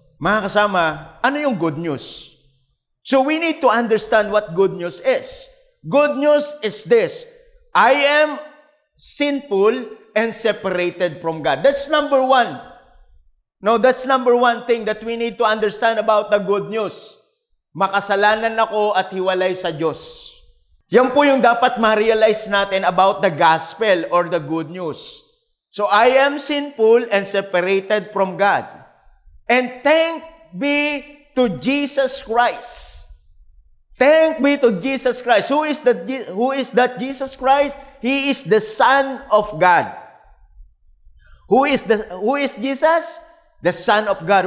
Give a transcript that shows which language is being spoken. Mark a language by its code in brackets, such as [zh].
[tl] Mga kasama, ano yung [en] good news? So we need to understand what good news is. Good news is this: I am sinful and separated from God. That's number one. No, that's number one thing that we need to understand about the good news. [tl] Makasalanan ako at hiwalay sa Diyos. Yan po yung dapat ma-realize natin [en] about the gospel or the good news. So I am sinful and separated from God. And thank be to Jesus Christ. Thank be to Jesus Christ. Who is that Jesus Christ? He is the Son of God. Who is Jesus? The Son of God.